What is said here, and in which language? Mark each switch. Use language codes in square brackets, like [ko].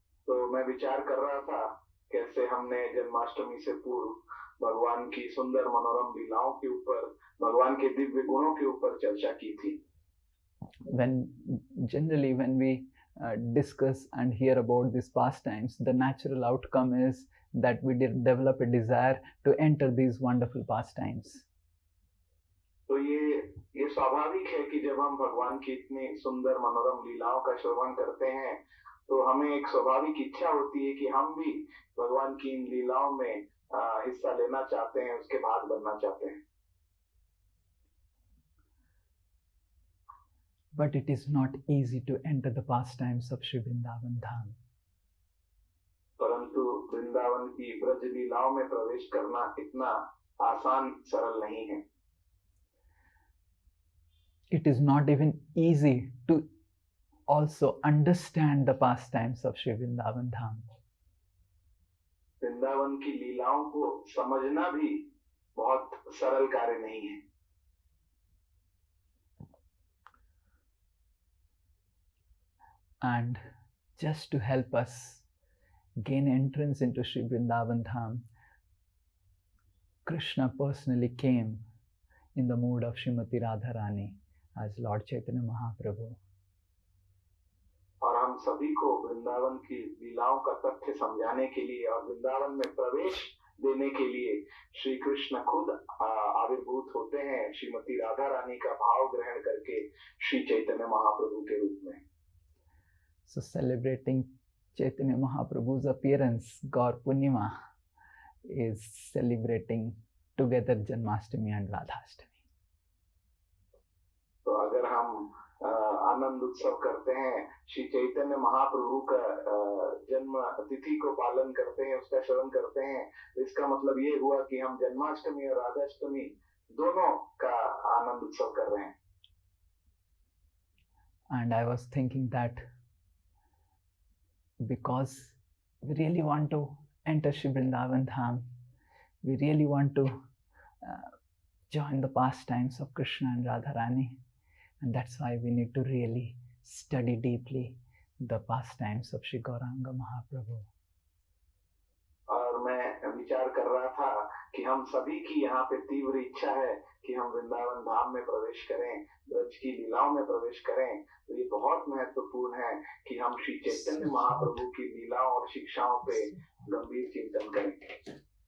[hi] तो मैं विचार कर रहा था कैसे हमने जन्माष्टमी से पूर्व भगवान की सुंदर मनोरम लीलाओं के ऊपर, भगवान के दिव्य गुणों के ऊपर चर्चा की थी। [en] Generally when we discuss and hear about these pastimes, the natural outcome is that we develop a desire to enter these wonderful pastimes. [hi] तो ये स्वाभाविक है कि जब हम भगवान की इतनी सुंदर मनोरम लीलाओं का श्रवण करते हैं तो हमें एक स्वाभाविक इच्छा होती है कि हम भी भगवान की इन लीलाओं में हिस्सा लेना चाहते हैं, उसके भाग बनना चाहते हैं। [en] But it is not easy to enter the pastimes of Shri Vrindavan Dham. [hi] परंतु वृंदावन की ब्रज लीलाओं में प्रवेश करना इतना आसान सरल नहीं है। [en] It is not even easy to also understand the pastimes of Shri Vrindavan Dham. [hi] Vrindavan की लीलाओं को समझना भी बहुत सरल कार्य नहीं है। [en] And just to help us gain entrance into Shri Vrindavan Dham, Krishna personally came in the mood of Srimati Radharani as Lord Chaitanya Mahaprabhu. [hi] और हम सभी को वृंदावन की लीलाओं का तथ्य समझाने के लिए और वृंदावन में प्रवेश देने के लिए श्री कृष्ण खुद आविर्भूत होते हैं श्रीमती राधा रानी का भाव ग्रहण करके श्री चैतन्य महाप्रभु के रूप में। [en] So celebrating Chaitanya Mahaprabhu's appearance, Gaur Purnima, is celebrating together Janmashtami and Radhashtami. [hi] तो अगर हम आनंद उत्सव करते हैं, श्री चैतन्य महाप्रभु का जन्म तिथि को पालन करते हैं, उसका श्रवण करते हैं, तो इसका मतलब ये हुआ कि हम जन्माष्टमी और राधाष्टमी दोनों का आनंद उत्सव कर रहे हैं. [en] And I was thinking that because we really want to enter Shri Vrindavan Dham, we really want to join the pastimes of Krishna and Radharani, and that's why we need to really study deeply the pastimes of Shri Gauranga Mahaprabhu. [hi] और मैं विचार कर रहा था कि हम सभी की यहाँ पे तीव्र इच्छा है कि हम वृंदावन धाम में प्रवेश करें, ब्रज की लीलाओं में प्रवेश करें. तो ये बहुत महत्वपूर्ण है कि हम श्री चैतन्य महाप्रभु की लीलाओं और शिक्षाओं पे गंभीर चिंतन करें.